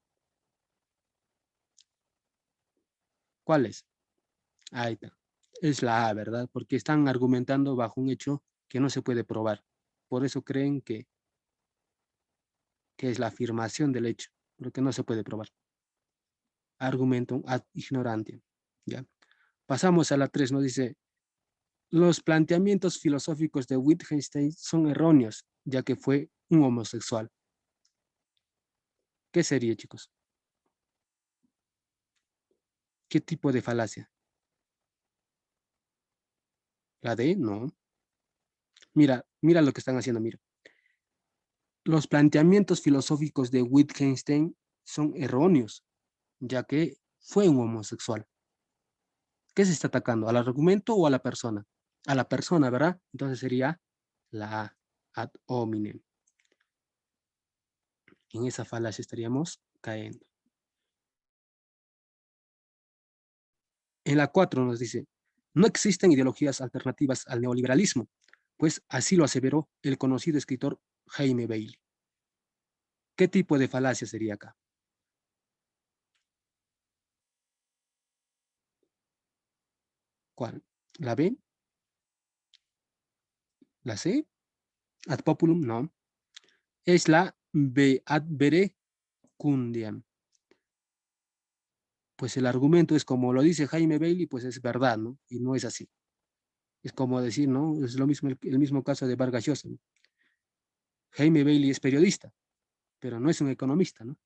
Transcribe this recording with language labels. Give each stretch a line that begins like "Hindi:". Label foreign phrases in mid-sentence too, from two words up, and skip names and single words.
Spanish: ¿Cuáles? Ahí está. Es la A, ¿verdad? Porque están argumentando bajo un hecho que no se puede probar. Por eso creen que es la afirmación del hecho, pero que no se puede probar.
Latin: Argumentum ad ignorantiam.
Spanish: ¿Ya? Pasamos a la 3, nos dice, los planteamientos filosóficos de Wittgenstein son erróneos, ya que fue un homosexual. ¿Qué sería, chicos? ¿Qué tipo de falacia? ¿La D? No. Mira, mira lo que están haciendo, mira. Los planteamientos filosóficos de Wittgenstein son erróneos, ya que fue un homosexual. ¿Qué se está atacando? ¿Al argumento o a la persona? A la persona, ¿verdad? Entonces sería la A,
Latin: ad hominem.
Spanish: En esa falacia estaríamos cayendo. En la 4 nos dice, no existen ideologías alternativas al neoliberalismo, pues así lo aseveró el conocido escritor Jaime Bailey. ¿Qué tipo de falacia sería acá? ¿Cuál? ¿La B? ¿La C?
Latin: ¿Ad populum?
Spanish: No. Es la B,
Latin: ad verecundiam.
Spanish: Pues el argumento es como lo dice Jaime Bailey, pues es verdad, ¿no? Y no es así. Es como decir, ¿no? Es lo mismo, el mismo caso de Vargas Llosa, ¿no? Jaime Bailey es periodista, pero no es un economista, ¿no?